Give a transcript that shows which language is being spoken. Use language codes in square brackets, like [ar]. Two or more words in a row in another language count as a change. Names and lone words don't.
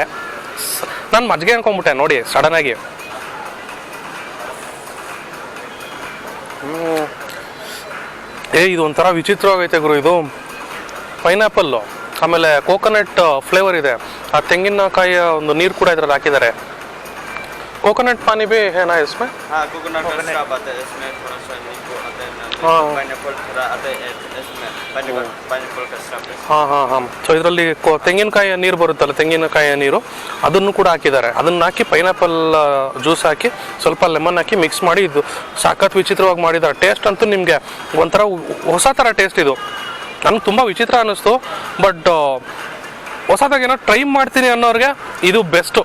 [kn] ನಾನು ಮಜ್ಜಿಗೆ ಅನ್ಕೊಂಡ್ಬಿಟ್ಟೆ ನೋಡಿ ಸಡನ್ನಾಗಿ. ಇದು ಒಂಥರ ವಿಚಿತ್ರವಾಗೈತೆ ಗುರು. ಇದು ಪೈನಾಪಲ್ಲು, ಆಮೇಲೆ [en] coconut flavour [kn] ಇದೆ. ಆ ತೆಂಗಿನಕಾಯಿಯ ಒಂದು ನೀರು ಕೂಡ ಇದ್ರಲ್ಲಿ ಹಾಕಿದ್ದಾರೆ. [hi] कोकोनट पानी भी है ना इसमें? हाँ, [en] coconut rusk [hi] आता है इसमें, थोड़ा सा नींबू आता है, पाइनएप्पल थोड़ा आता है इसमें, पाइनएप्पल का स्टफ है. [kn] ಹಾಂ ಹಾಂ ಹಾಂ. ಸೊ ಇದರಲ್ಲಿ ತೆಂಗಿನಕಾಯಿಯ ನೀರು ಬರುತ್ತಲ್ಲ, ತೆಂಗಿನಕಾಯಿಯ ನೀರು, ಅದನ್ನು ಕೂಡ ಹಾಕಿದ್ದಾರೆ. ಅದನ್ನು ಹಾಕಿ [en] pineapple juice [kn] ಹಾಕಿ ಸ್ವಲ್ಪ ಲೆಮನ್ ಹಾಕಿ ಮಿಕ್ಸ್ ಮಾಡಿ ಇದು ಸಾಕತ್ ವಿಚಿತ್ರವಾಗಿ ಮಾಡಿದ್ದಾರೆ. ಟೇಸ್ಟ್ ಅಂತೂ ನಿಮಗೆ ಒಂಥರ ಹೊಸ ಥರ ಟೇಸ್ಟ್ ಇದು. ನನಗೆ ತುಂಬ ವಿಚಿತ್ರ ಅನ್ನಿಸ್ತು, ಬಟ್ ಹೊಸದಾಗೇನೋ ಟ್ರೈ ಮಾಡ್ತೀನಿ ಅನ್ನೋರಿಗೆ ಇದು ಬೆಸ್ಟು.